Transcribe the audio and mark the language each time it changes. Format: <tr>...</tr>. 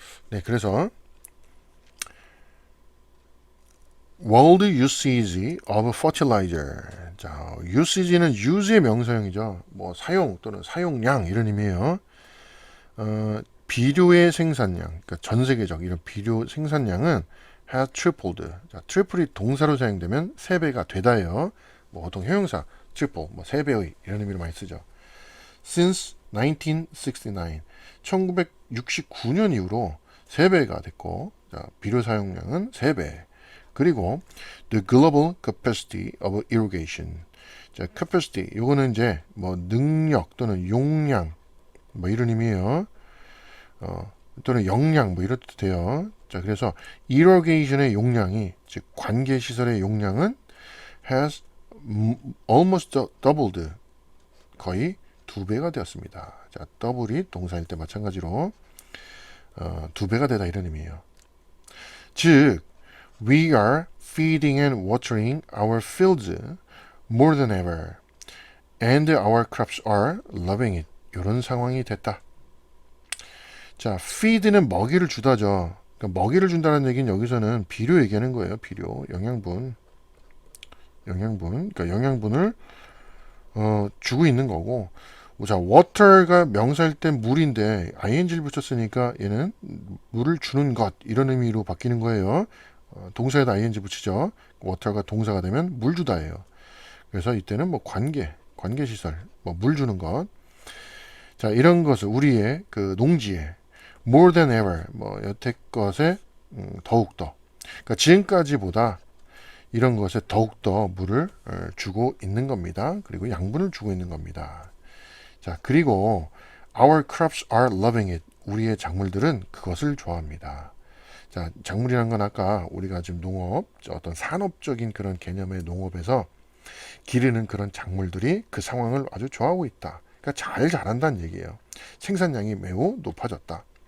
<ko>네, 그래서</ko> <en>world usage of fertilizer.</en> <ko>자, usage는 use의 명사형이죠. 뭐 사용 또는 사용량 이런 의미예요. 비료의 생산량, 그러니까 전 세계적 이런 비료 생산량은</ko> <en>has tripled.</en> <ko>자, triple이 동사로 사용되면 3배가 되다예요. 뭐 보통 형용사 triple, 뭐 3배의 이런 의미로 많이 쓰죠.</ko> <en>Since 1969,</en> <ko>1969년 이후로 3배가 됐고, 자, 비료 사용량은 3배. 그리고</ko> <en>the global capacity of irrigation.</en> <ko>자, capacity 요거는 이제 뭐 능력 또는 용량 뭐 이런 의미예요. 또는 역량 뭐 이런 뜻 돼요. 자, 그래서 irrigation의 용량이 즉 관계 시설의 용량은</ko> <en>has almost doubled.</en> <ko>거의 2배가 되었습니다. 자, double이 동사일 때 마찬가지로 2배가 되다 이런 의미예요.</ko> <en>즉 we are feeding and watering our fields more than ever, and our crops are loving it.</en> <ko>이런 상황이 됐다. 자, feed는 먹이를 주다죠. 그러니까 먹이를 준다는 얘기는 여기서는 비료 얘기하는 거예요. 비료, 영양분. 그러니까 영양분을 주고 있는 거고. 자, water가 명사일 땐 물인데 ing를 붙였으니까 얘는 물을 주는 것 이런 의미로 바뀌는 거예요. 동사에다 ing 붙이죠. water가 동사가 되면 물 주다예요. 그래서 이때는 뭐 관계 시설, 뭐 물 주는 것. 자, 이런 것을 우리의 그 농지에</ko> <en>more than ever,</en> <ko>뭐 여태껏에 더욱더, 그러니까 지금까지보다 이런 것에 더욱더 물을 주고 있는 겁니다. 그리고 양분을 주고 있는 겁니다. 자, 그리고</ko> <en>our crops are loving it.</en> <ko>우리의 작물들은 그것을 좋아합니다. 자, 작물이라는 건 아까 우리가 지금 농업, 어떤 산업적인 그런 개념의 농업에서 기르는 그런 작물들이 그 상황을 아주 좋아하고 있다. 그러니까 잘 자란다는 얘기예요. 생산량이 매우 높아졌다.</ko>